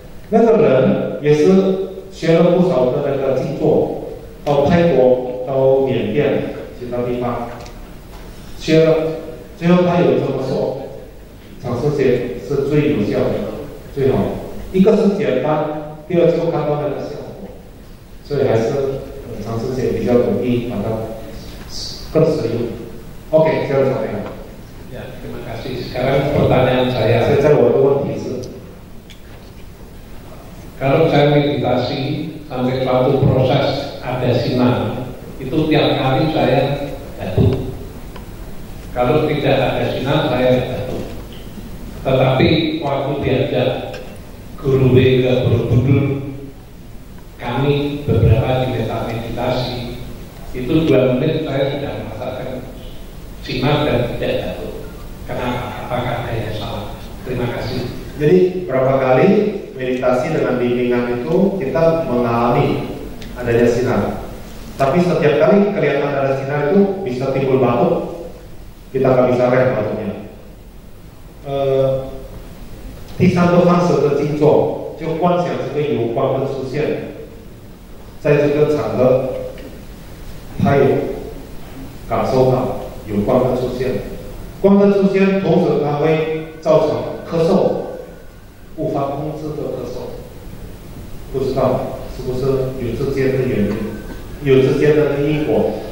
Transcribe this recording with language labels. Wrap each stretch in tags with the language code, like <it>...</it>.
<zh>那个人也是学了不少的那个静坐，到泰国、到缅甸其他地方学了，最后他有这么说：长时间是最有效的。最好，一个是简单，第二就看到那个效果，所以还是长时间比较容易把它更实用。 OK， 这样怎么样？</zh> <id>Ya, terima kasih. Sekarang pertanyaan saya.</id> <zh>现在我的问题是，</zh> <id>kalau saya meditasi sampai suatu proses ada sinar, itu tiap kali saya jatuh. Kalau tidak ada sinar, saya jatuh. Tetapi waktu diajak guru ke Borobudur, kami beberapa di desa meditasi, itu 2 menit saya sudah merasakan sinar dan tidak jatuh. Kenapa? Apakah saya salah? Terima kasih. Jadi berapa kali meditasi dengan bimbingan itu kita mengalami adanya sinar. Tapi setiap kali kelihatan ada sinar itu bisa timbul batuk, kita nggak bisa rem batuknya.</id> <zh>第3个方式的静坐，就观想这个有光的出现，在这个场合，他有感受到有光的出现，光的出现，同时它会造成咳嗽，无法控制的咳嗽，不知道是不是有之间的原因，有之间的因果。</zh>